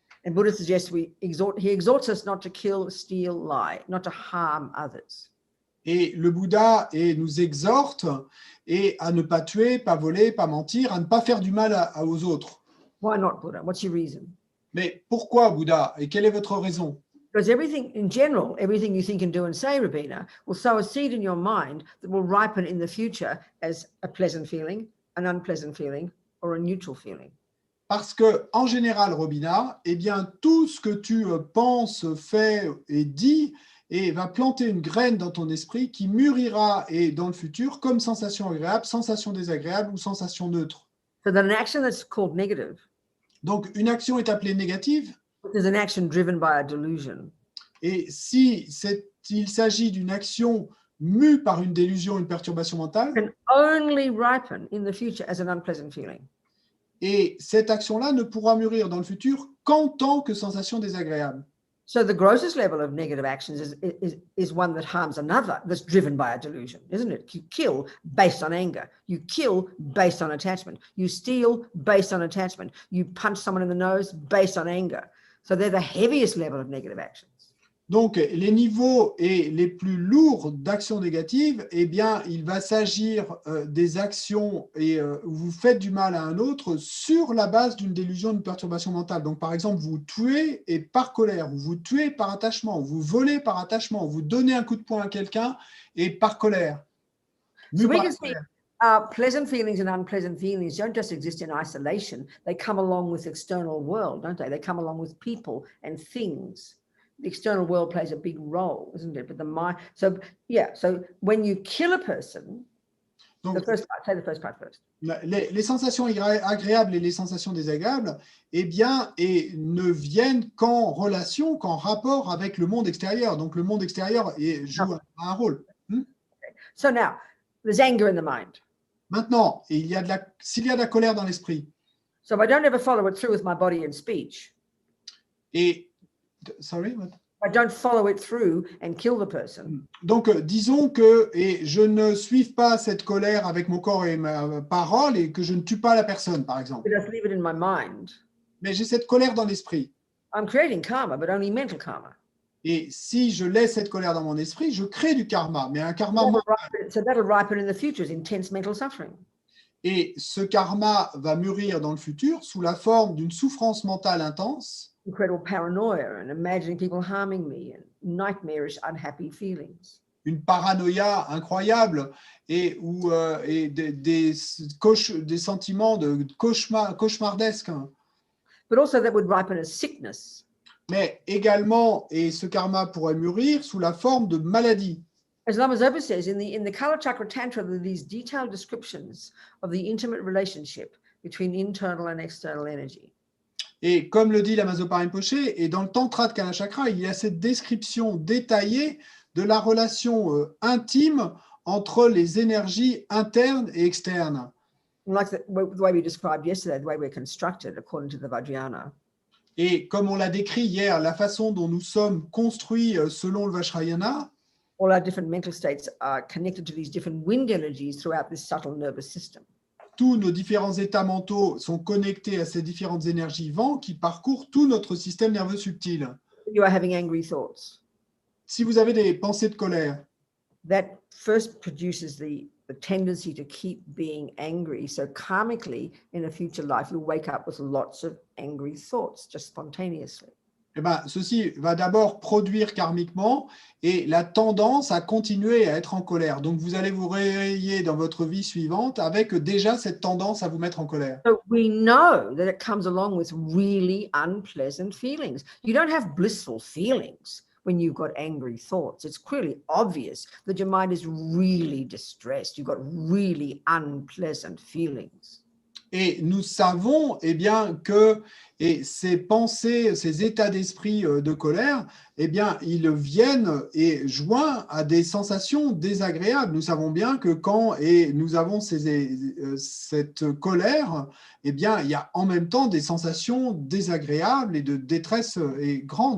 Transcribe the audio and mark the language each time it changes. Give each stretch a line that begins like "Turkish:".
English: And Buddha suggests he exhorts us not to kill, steal, lie, not to harm others.
French: Et le Bouddha nous exhorte à ne pas tuer, pas voler, pas mentir, à ne pas faire du mal aux autres.
English: Why not, Buddha? What's your reason?
French: Mais pourquoi, Bouddha? Et quelle est votre raison?
English: Because everything you think and do and say, Robina, will sow a seed in your mind that will ripen in the future as a pleasant feeling, an unpleasant feeling, or a neutral feeling.
French: Parce que, en général, Robina, eh bien, tout ce que tu penses, fais et dis va planter une graine dans ton esprit qui mûrira dans le futur comme sensation agréable, sensation désagréable ou sensation neutre.
English: So that an action that's called negative,
French: donc, une action est appelée négative.
English: is an action driven by a delusion.
French: Et si il s'agit d'une action mue par une délusion, une perturbation mentale,
English: can only ripen in the future as an unpleasant feeling.
French: Et cette action-là ne pourra mûrir dans le futur qu'en tant que sensation désagréable.
English: So the grossest level of negative actions is one that harms another, that's driven by a delusion, isn't it? You kill based on anger. You kill based on attachment. You steal based on attachment. You punch someone in the nose based on anger. So they're the heaviest level of negative actions.
French: Donc, les niveaux et les plus lourds d'actions négatives, eh bien, il va s'agir des actions et où vous faites du mal à un autre sur la base d'une délusion, d'une perturbation mentale. Donc, par exemple, vous tuez et par colère, ou vous tuez par attachement, ou vous volez par attachement, ou vous donnez un coup de poing à quelqu'un et par colère.
English: So we can see pleasant feelings and unpleasant feelings don't just exist in isolation. They come along with the external world, don't they? They come along with people and things. The external world plays a big role, isn't it? But the mind. So yeah. So when you kill a person,
French: Donc,
English: the first part. Say the first part first.
French: Les sensations agréables et les sensations désagréables, eh bien, ne viennent qu'en relation, qu'en rapport avec le monde extérieur. Donc, le monde extérieur joue un rôle.
English: So now, there's anger in the mind.
French: Maintenant, s'il y a de la colère dans l'esprit.
English: So I don't ever follow it through with my body and speech. Sorry, what? I don't follow it through and kill the person.
French: Donc, disons que je ne suive pas cette colère avec mon corps et ma parole et que je ne tue pas la personne, par exemple.
English: I just leave it in my mind.
French: Mais j'ai cette colère dans l'esprit.
English: I'm creating karma, but only mental karma.
French: Et si je laisse cette colère dans mon esprit, je crée du karma, mais un karma
English: So that'll ripen in the future as intense mental suffering.
French: Et ce karma va mûrir dans le futur sous la forme d'une souffrance mentale intense.
English: Incredible paranoia and imagining people harming me and nightmarish unhappy feelings.
French: Une paranoïa incroyable et des sentiments de cauchemardesques.
English: But also that would ripen as sickness.
French: Mais également, et ce karma pourrait mûrir sous la forme de maladie.
English: As Lama Zopa says, in the Kala Chakra Tantra, there are these detailed descriptions of the intimate relationship between internal and external energy.
French: Et comme le dit Lama Zopa Rinpoche, et dans le Tantra de Kala Chakra, il y a cette description détaillée de la relation intime entre les énergies internes et externes.
English: Like the way we described yesterday, the way we're constructed according to the Vajrayana.
French: Et comme on l'a décrit hier, la façon dont nous sommes construits selon le Vajrayana,
English: all our different mental states are connected to these different wind energies throughout this subtle nervous system.
French: Tous nos différents états mentaux sont connectés à ces différentes énergies vent qui parcourent tout notre système nerveux subtil.
English: You are having angry thoughts.
French: Si vous avez des pensées de colère,
English: that first produces the tendency to keep being angry. So karmically, in a future life, you'll wake up with lots of angry thoughts just spontaneously.
French: Eh ben, ceci va d'abord produire karmiquement et la tendance à continuer à être en colère. Donc, vous allez vous réveiller dans votre vie suivante avec déjà cette tendance à vous mettre en colère.
English: So we know that it comes along with really unpleasant feelings. You don't have blissful feelings when you've got angry thoughts. It's clearly obvious that your mind is really distressed. You've got really unpleasant feelings.
French: Et nous savons eh bien, que ces pensées, ces états d'esprit de colère, eh bien, ils viennent et joints à des sensations désagréables. Nous savons bien que quand nous avons cette colère, eh bien, il y a en même temps des sensations désagréables et de détresse grande.